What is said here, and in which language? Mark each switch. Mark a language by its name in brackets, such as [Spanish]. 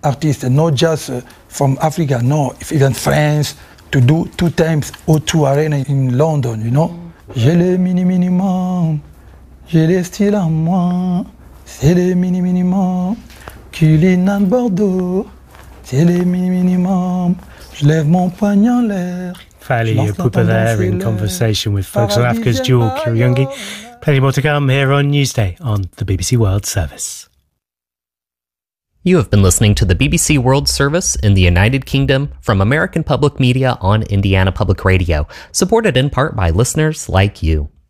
[English] artists, not just from Africa, no, even France, to do two times O2 Arena in London, you know. [French] J'ai le minimum, j'ai le style à moi, c'est le minimum, culinant Bordeaux, c'est le minimum, je lève mon poignet en l'air. [English] Fally Yopupa there in conversation with folks on Africa's Jewel, Kiryungi. Plenty more to come here on Newsday on the BBC World Service. You have been listening to the BBC World Service in the United Kingdom from American Public Media on Indiana Public Radio, supported in part by listeners like you.